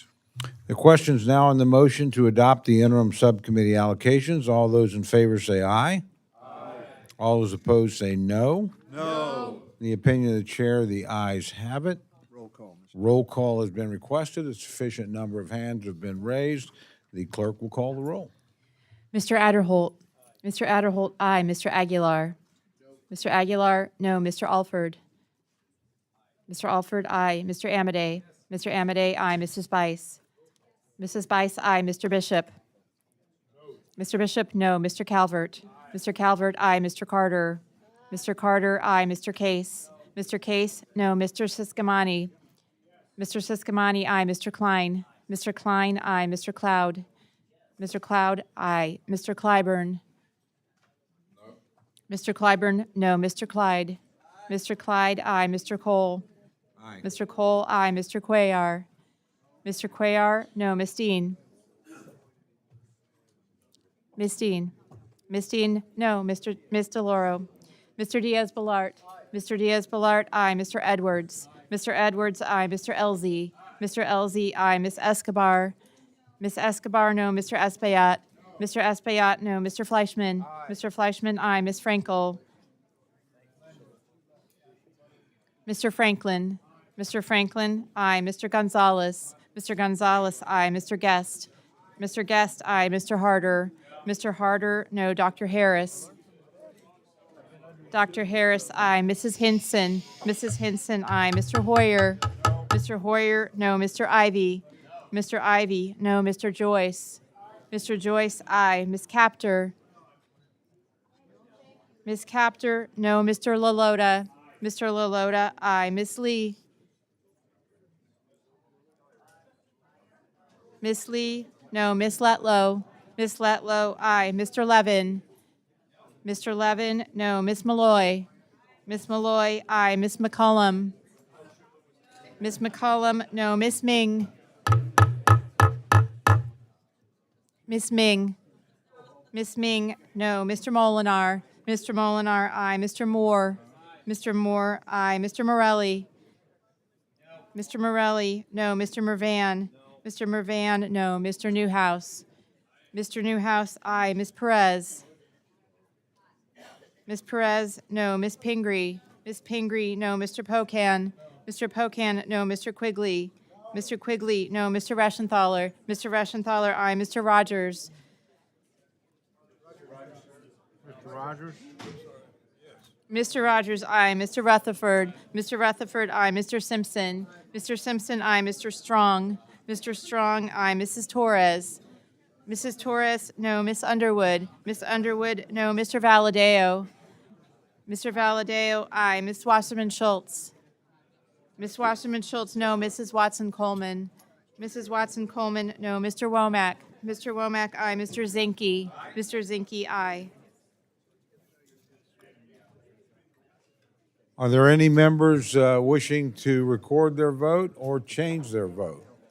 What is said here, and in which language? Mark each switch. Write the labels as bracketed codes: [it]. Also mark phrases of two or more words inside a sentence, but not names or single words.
[en] The question is now on the motion to adopt the interim subcommittee allocations. All those in favor say aye. Aye. All those opposed say no. No. In the opinion of the chair, the ayes have it. Roll call. Roll call has been requested. A sufficient number of hands have been raised. The clerk will call the roll. Mr. Adderholt. Mr. Adderholt, aye. Mr. Aguilar. Mr. Aguilar, no. Mr. Alford. Mr. Alford, aye. Mr. Amadei. Mr. Amadei, aye. Mrs. Bice. Mrs. Bice, aye. Mr. Bishop. Mr. Bishop, no. Mr. Calvert. Mr. Calvert, aye. Mr. Carter. Mr. Carter, aye. Mr. Case. Mr. Case, no. Mr. Siscomani. Mr. Siscomani, aye. Mr. Klein. Mr. Klein, aye. Mr. Cloud. Mr. Cloud, aye. Mr. Clyburn. Mr. Clyburn, no. Mr. Clyde. Mr. Clyde, aye. Mr. Cole. Aye. Mr. Cole, aye. Mr. Cuellar. Mr. Cuellar, no. Ms. Dean. Ms. Dean. Ms. Dean, no. Ms. DeLauro. Mr. Diaz-Balart. Mr. Diaz-Balart, aye. Mr. Edwards. Mr. Edwards, aye. Mr. Elzey. Mr. Elzey, aye. Ms. Escobar. Ms. Escobar, no. Mr. Espaillat. Mr. Espaillat, no. Mr. Fleischman. Mr. Fleischman, aye. Ms. Frankel. Mr. Franklin. Mr. Franklin, aye. Mr. Gonzalez. Mr. Gonzalez, aye. Mr. Guest. Mr. Guest, aye. Mr. Harder. Mr. Harder, no. Dr. Harris. Dr. Harris, aye. Mrs. Hinson. Mrs. Hinson, aye. Mr. Hoyer. Mr. Hoyer, no. Mr. Ivy. Mr. Ivy, no. Mr. Joyce. Mr. Joyce, aye. Ms. Captor. Ms. Captor, no. Mr. LaLota. Mr. LaLota, aye. Ms. Lee. Ms. Lee, no. Ms. Letlow. Ms. Letlow, aye. Mr. Levin? Mr. Levin, no. Ms. Malloy? Ms. Malloy, aye. Ms. McCollum? Ms. McCollum, no. Ms. Ming? Ms. Ming? Ms. Ming, no. Mr. Molinar? Mr. Molinar, aye. Mr. Moore? Mr. Moore, aye. Mr. Morelli? Mr. Morelli, no. Mr. Mervan? Mr. Mervan, no. Mr. Newhouse? Mr. Newhouse, aye. Ms. Perez? Ms. Perez, no. Ms. Pingree? Ms. Pingree, no. Mr. Pocan? Mr. Pocan, no. Mr. Quigley? Mr. Quigley, no. Mr. Reschenthaler? Mr. Reschenthaler, aye. Mr. Rogers? Mr. Rogers? Mr. Rogers, aye. Mr. Rutherford? Mr. Rutherford, aye. Mr. Simpson? Mr. Simpson, aye. Mr. Strong? Mr. Strong, aye. Mrs. Torres? Mrs. Torres, no. Miss Underwood? Miss Underwood, no. Mr. Valadeo? Mr. Valadeo, aye. Ms. Wasserman Schultz? Ms. Wasserman Schultz, no. Mrs. Watson Coleman? Mrs. Watson Coleman, no. Mr. Womack? Mr. Womack, aye. Mr. Zinke? Mr. Zinke, aye. Are there any members wishing to record their vote or change their vote?